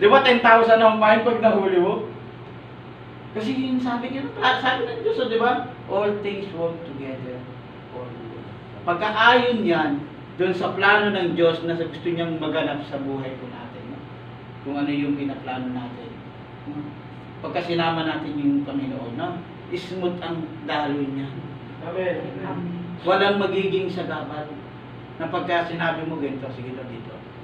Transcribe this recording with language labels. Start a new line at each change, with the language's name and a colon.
Filipino: Di ba 10,000 ang fine pag nahuli mo? Kasi yung sabi ng Diyos, di ba?
English: All things work together for good.
Filipino: Pagkaayon yan, doon sa plano ng Diyos na gusto niyang maganap sa buhay ko natin. Kung ano yung pinaplano natin. Pagka sinama natin yung Panginoon, smooth ang daloy niya. Amen. Walang magiging sagabal. Na pagka sinabi mo ganito, sige na dito.